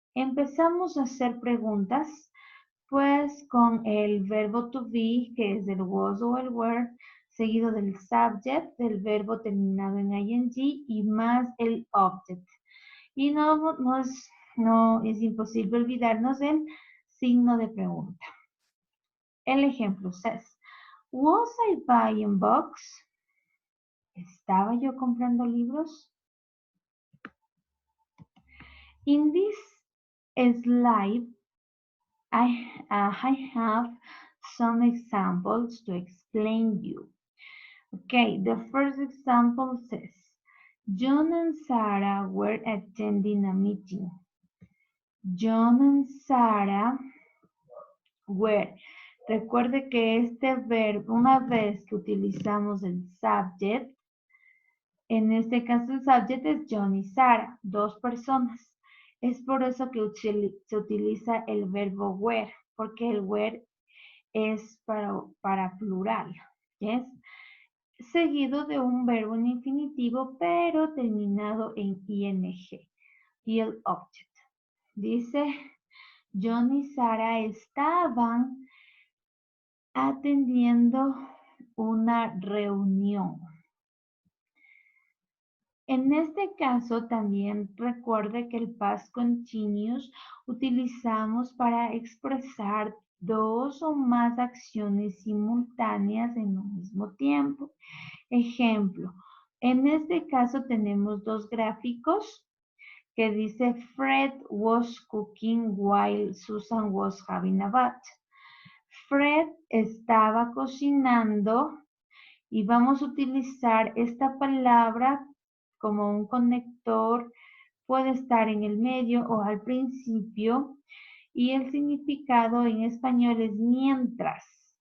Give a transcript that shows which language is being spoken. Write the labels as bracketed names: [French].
[Spanish] Empezamos a hacer preguntas, pues con el verbo to be, que es el was o el were, seguido del subject, del verbo terminado en ing y más el object. Y no es imposible olvidarnos del signo de pregunta. El ejemplo [English] says, was I buying books? [Spanish] ¿Estaba yo comprando libros? [English] In this slide, I have some examples to explain you. Okay, the first example says, John and Sarah were attending a meeting. John and Sarah were. [Spanish] Recuerde que este verbo, una vez que utilizamos el subject, en este caso el subject es John y Sarah, dos personas. Es por eso que se utiliza el verbo were, porque el were es para plural, ¿yes? Seguido de un verbo en infinitivo, pero terminado en ing. Y el object. Dice, John y Sara estaban atendiendo una reunión. En este caso también recuerde que el past continuous utilizamos para expresar dos o más acciones simultáneas en un mismo tiempo. Ejemplo, en este caso tenemos dos gráficos que dice [English] Fred was cooking while Susan was having a bath. [Spanish] Fred estaba cocinando y vamos a utilizar esta palabra como un conector, puede estar en el medio o al principio, y el significado en español es mientras.